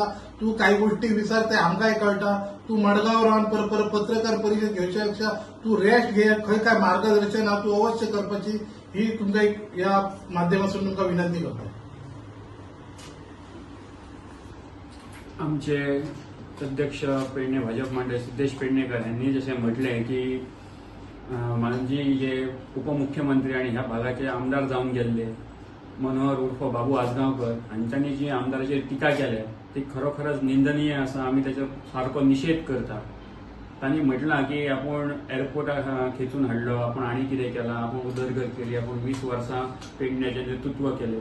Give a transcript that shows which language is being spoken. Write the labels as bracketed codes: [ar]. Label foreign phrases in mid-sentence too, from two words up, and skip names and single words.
[kok] तू काही गोष्टी विसरते आमकांय कळटा. तू मडगाव रावन पत्रकार परिशद घेवच्या पेक्षा तू रेस्ट घे. खंय काय मार्गदर्शन तू अवश्य करपाची ही तुमकां या माध्यमातून तुमकां विनंती करता. [mr] आमचे अध्यक्ष पेडणे भाजप मंडळ सिद्धेश पेडणेकर यांनी जसे म्हटले की माजी जे उपमुख्यमंत्री आणि ह्या भागाचे आमदार जाऊन गेल्ले मनोहर उर्फ बाबू आजगावकर हांच्यांनी जी आमदाराचेर टिका केल्या ती खरोखरच निंदनीय आसा. [kok] आमी ताचो सारको निषेध करता. तांणी म्हटलां की आपण एअरपोर्टाक खेचून हाडलो, आपण आनी कितें केलां, आपण उदरगत केली, आपण 20 वर्सां पेडण्याचें नेतृत्व केलें.